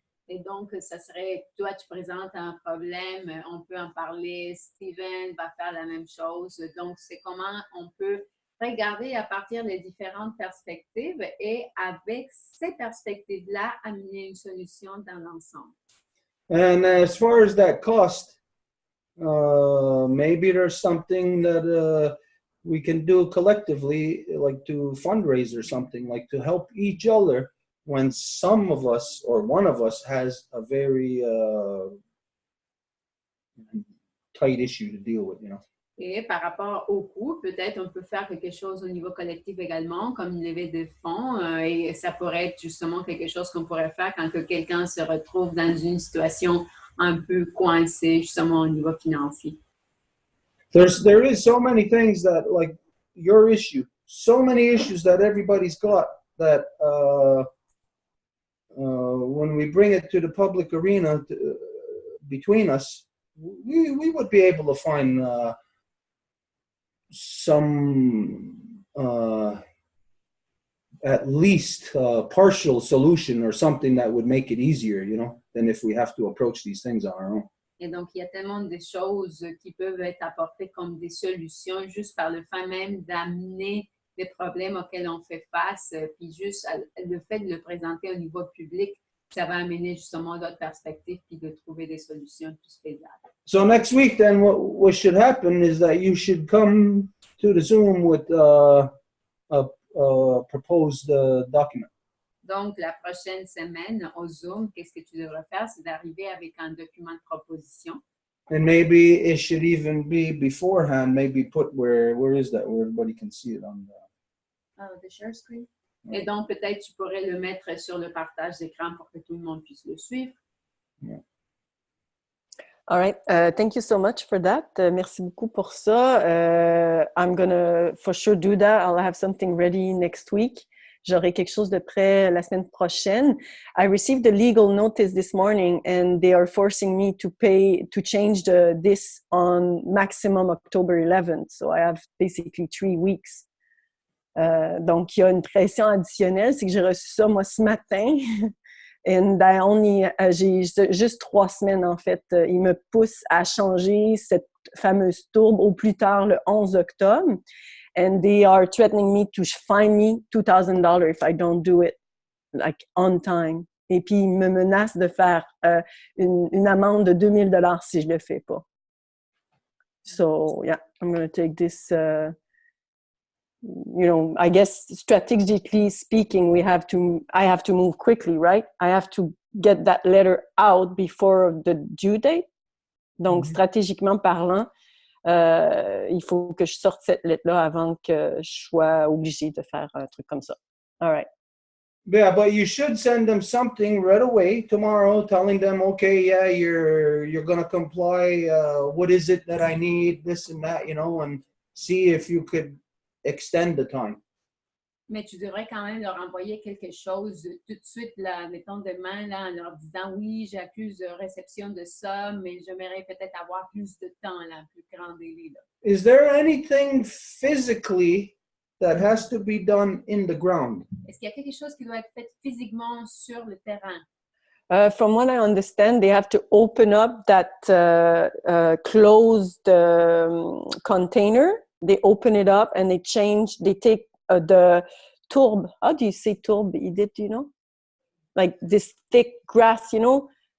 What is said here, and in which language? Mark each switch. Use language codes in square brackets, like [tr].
[fr] Et donc, ça serait, toi, tu présentes un problème, on peut en parler, Steven va faire la même chose. Donc, c'est comment on peut regarder à partir des différentes perspectives et avec ces perspectives-là, amener une solution dans l'ensemble. [en] And as far as that cost, maybe there's something that we can do collectively, like to fundraise or something, like to help each other when some of us or one of us has a very tight issue to deal with, you know. [fr] Et par rapport au coût, peut-être on peut faire quelque chose au niveau collectif également, comme une levée de fonds, et ça pourrait être justement quelque chose qu'on pourrait faire quand que quelqu'un se retrouve dans une situation un peu coincée, justement au niveau financier. [en] There is so many things that, like your issue, so many issues that everybody's got that when we bring it to the public arena between us, we would be able to find some at least partial solution or something that would make it easier, you know, than if we have to approach these things on our own. [fr] Et donc, il y a tellement de choses qui peuvent être apportées comme des solutions juste par le fait même d'amener les problèmes auxquels on fait face, puis juste le fait de le présenter au niveau public, ça va amener justement d'autres perspectives puis de trouver des solutions plus faisables. [en] So next week, then, what should happen is that you should come to the Zoom with a proposed document. [fr] Donc, la prochaine semaine, au Zoom, qu'est-ce que tu devrais faire? C'est d'arriver avec un document de proposition. [en] And maybe it should even be beforehand, maybe put where is that, where everybody can see it on The share screen. [fr] Et donc, peut-être tu pourrais le mettre sur le partage d'écran pour que tout le monde puisse le suivre. [en] Yeah. All right. Thank you so much for that. [fr] Merci beaucoup pour ça. [en] I'm gonna for sure do that. I'll have something ready next week. [fr] J'aurai quelque chose de prêt la semaine prochaine. [en] I received a legal notice this morning, and they are forcing me to change this on maximum October 11th. So I have basically 3 weeks. [fr] Donc, il y a une pression additionnelle. C'est que j'ai reçu ça, moi, ce matin. And j'ai juste 3 semaines, en fait. Ils me poussent à changer cette fameuse tourbe au plus tard le 11 octobre. [en] And they are threatening me to fine me $2,000 if I don't do it, like, on time. [fr] Et puis, ils me menacent de faire une amende de $2,000 si je le fais pas. [en] So, yeah, I'm going to take this... you know, I guess strategically speaking, I have to move quickly, right? I have to get that letter out before the due date. [fr] Donc, stratégiquement parlant, il faut que je sorte cette lettre-là avant que je sois obligée de faire un truc comme ça. [en] All right. Yeah, but you should send them something right away tomorrow, telling them, okay, yeah, you're going to comply. What is it that I need? This and that, you know, and see if you could extend the time. [fr] Mais tu devrais quand même leur envoyer quelque chose tout de suite, là, mettons demain, là, en leur disant oui, j'accuse de réception de ça, mais j'aimerais peut-être avoir plus de temps, là, un plus grand délai. Là. [en] Is there anything physically that has to be done in the ground? [fr] Est-ce qu'il y a quelque chose qui doit être fait physiquement sur le terrain? [en] From what I understand, they have to open up that closed container. They open it up and they take the tourbe. How do you say tourbe, Edith, do you know? Like this thick grass, you know?